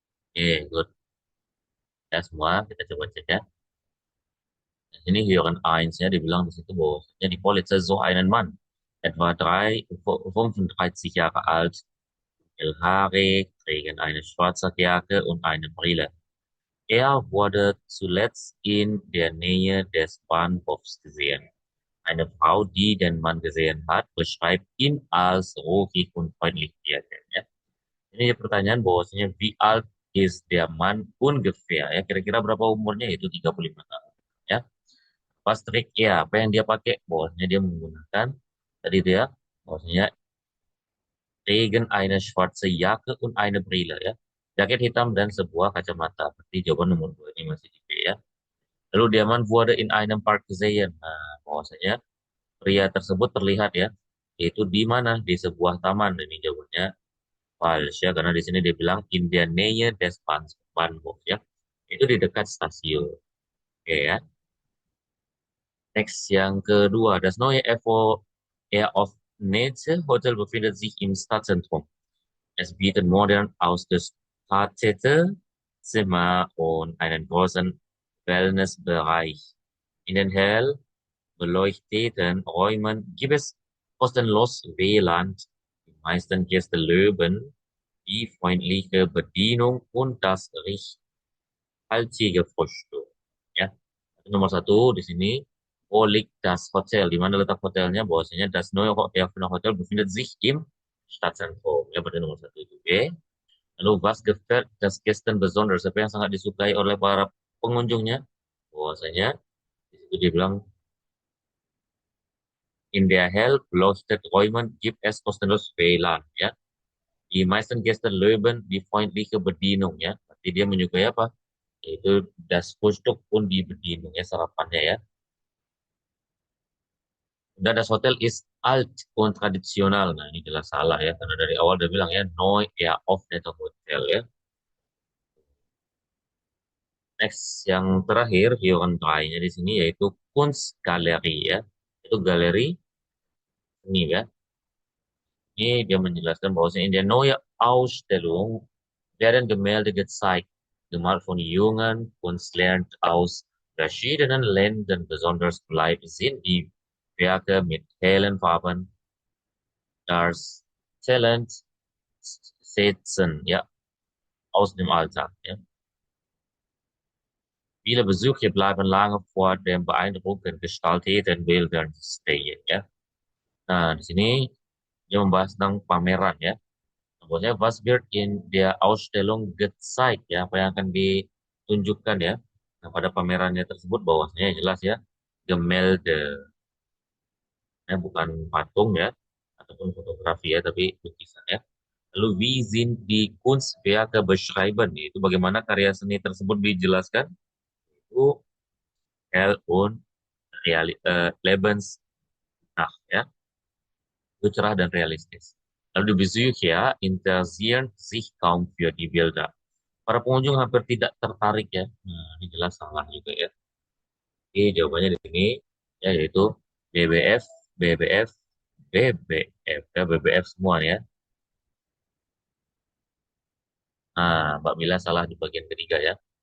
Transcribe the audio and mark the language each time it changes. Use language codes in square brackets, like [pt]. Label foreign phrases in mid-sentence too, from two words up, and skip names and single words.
[id] Oke, good. Ya semua kita coba cek ya. Di sini Hören 1-nya dibilang di situ bahwasanya [de] die Polizei so einen Mann, etwa 35 Jahre alt, hellhaarig, trägt eine schwarze Jacke und eine Brille. Er wurde zuletzt in der Nähe des Bahnhofs gesehen. Eine Frau, die den Mann gesehen hat, beschreibt ihn als ruhig und freundlich. [id] Ya. Ini pertanyaan bahwasanya [de] wie alt is der Mann ungefähr [id] ya, kira-kira berapa umurnya, itu 35 tahun ya. Pas trik ya, apa yang dia pakai, bahwasanya dia menggunakan tadi dia bahwasanya [de] Regen eine schwarze Jacke und eine Brille [id] ya. Jaket hitam dan sebuah kacamata. Berarti jawaban nomor 2 ini masih di B ya. [de] Lalu der Mann wurde in einem Park gesehen. [id] Nah, bahwasanya pria tersebut terlihat ya, yaitu di mana, di sebuah taman. Ini jawabannya false ya, karena di sini dia bilang [de] in der Nähe des Bahnhof [id] ya, itu di dekat stasiun. Oke ya. Next yang kedua, [de] das neue FO Air of Nature Hotel befindet sich im Stadtzentrum. Es bietet modern ausgestattete Zimmer und einen großen Wellnessbereich. In den hell beleuchteten Räumen gibt es kostenlos WLAN. Die meisten Gäste löben die freundliche Bedienung und das reichhaltige Frühstück. [id] Ya, nomor 1 di sini, [de] wo liegt das Hotel? [id] Di mana letak hotelnya? [de] Bahwasanya das neue Hotel befindet sich im Stadtzentrum. [id] Ya, berarti nomor 1 itu. Oke. [de] Lalu was gefällt das Gästen besonders? [id] Apa yang sangat disukai oleh para pengunjungnya? Bahwasanya di situ dia bilang [de] in der hell beleuchteten Räumen gibt es kostenlos WLAN. Ya. Die meisten Gäste loben die freundliche Bedienung. [id] Ya. Berarti dia menyukai apa? [de] Yaitu das Frühstück und die Bedienung. [id] Ya, sarapannya ya. Dan [de] das Hotel ist alt und tradisional. [id] Nah, ini jelas salah ya. Karena dari awal dia bilang ya, [de] neu eröffnete Hotel [id] ya. Next, yang terakhir, Hyundai-nya di sini yaitu Kunstgalerie ya. Itu galeri seni ya. Ini dia menjelaskan bahwa [de] in der neue Ausstellung werden Gemälde gezeigt, gemalt von jungen Künstlern aus verschiedenen Ländern. Besonders bleibt sind die Werke mit hellen Farben, das Talent setzen ja aus dem Alltag. Ja. Viele Besucher bleiben lange vor dem beeindruckend gestalteten Bildern stehen. [id] Ya. Nah, di sini dia membahas tentang pameran ya. Maksudnya [de] was wird in der Ausstellung gezeigt [id] ya, apa yang akan ditunjukkan ya. Nah, pada pamerannya tersebut bahwasanya jelas ya, Gemälde. Ya, bukan patung ya, ataupun fotografi ya, tapi lukisan ya. [de] Lalu wie sind die Kunstwerke beschreiben, [id] itu bagaimana karya seni tersebut dijelaskan. Itu [de] hell und Lebensnach [id] ya, itu cerah dan realistis. [de] Lalu di Besucher interessieren sich kaum für die Bilder. [id] Para pengunjung hampir tidak tertarik ya. Nah, ini jelas salah juga ya. Oke, jawabannya di sini ya, yaitu BBF, BBF, BBF ya, BBF semua ya. Nah, Mbak Mila salah di bagian ketiga ya.